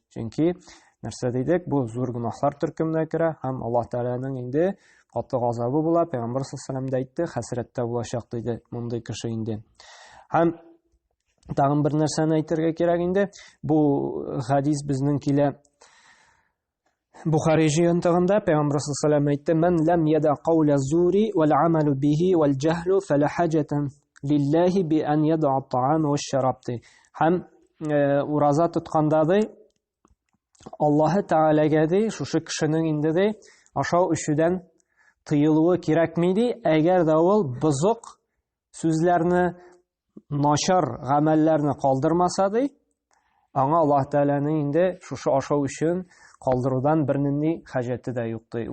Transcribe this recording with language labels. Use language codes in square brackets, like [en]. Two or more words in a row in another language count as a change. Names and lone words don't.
[tt] Чөнки нәрсә дидек, бу зур гөнаһлар төркеменә керә, һәм Аллаһ Тәгаләнең инде каты газабы була. Пәйгамбер [ar] صلى الله عليه وسلم [tt] хәсрәттә булачак диде мондый кеше инде. Һәм тагын бер нәрсәне әйтергә кирәк инде. Бу хадис безнең килә Бухари җыентыгында. Пәйгамбер [ar] صلى الله عليه وسلم [tt] әйтте: [ar] "من لم يدع قول الزور والعمل به والجهل فلا حاجة لله بأن يدع الطعام والشراب." [tt] Һәм ураза тотканда Аллаһ Тәгаләгә ди, шушы кешенең инде ди ашау эчүдән тыелуы кирәкми ди, әгәр дә ул бозык сүзләрне, начар гамәлләрне калдырмаса ди, аңа Аллаһ Тәгаләнең инде шушы ашау өчен калдырудан бернинди хаҗәте дә юк ди.